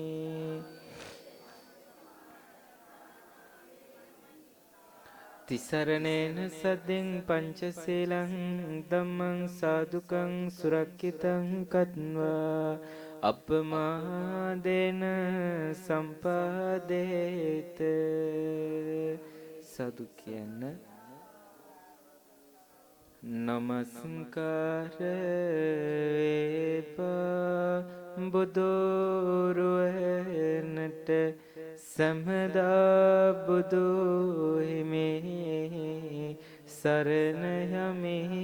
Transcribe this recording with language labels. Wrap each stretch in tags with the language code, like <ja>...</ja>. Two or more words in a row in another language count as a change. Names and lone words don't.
<pi>තිසරණේන සද්දෙන් පංචශීලං ධම්මං සාදුකං සුරක්ෂිතං කତ୍වා අපමාදේන සම්පාදේත.</pi> <si>සාදු කියන්න. නමස්කාර වේවා බුදුරුවනට සමදා බුදු හිමි සරණ යමි.</si>